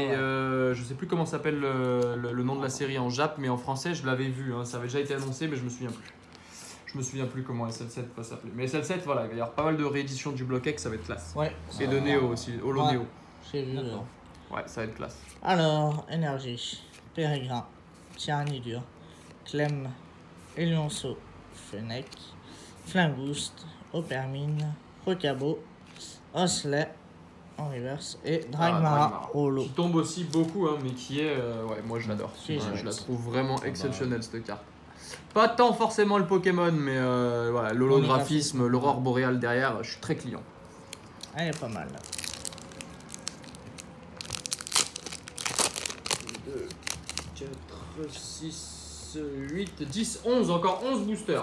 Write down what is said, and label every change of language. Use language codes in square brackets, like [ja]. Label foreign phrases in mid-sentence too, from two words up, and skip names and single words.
[fr] Et je sais plus comment s'appelle le nom de la série en Jap, mais en français, je l'avais vu. Hein, ça avait déjà été annoncé, mais je me souviens plus. Je me souviens plus comment SL7 va s'appeler. Mais SL7, voilà, il va y avoir pas mal de rééditions du Block X, ça va être classe. Ouais. Et de Neo aussi, Holo Ouais. Neo. J'ai vu. D'accord. Ouais, ça va être classe. Alors, Énergie, Pérégrin, Tyrannidur, Clem, Elionceau, Fennec, Flingouste, Opermine, Rocabo, Osley en reverse et Dragmara Dragmara. Holo. Qui tombe aussi beaucoup, hein, mais qui est. Ouais, moi je l'adore. Qui est Ouais, je chouette. la trouve vraiment exceptionnelle cette carte. Pas tant forcément le Pokémon, mais voilà, l'holographisme, l'aurore boréale derrière, je suis très client. Elle est pas mal. 2, 4, 6, 8, 10, 11, encore 11 boosters.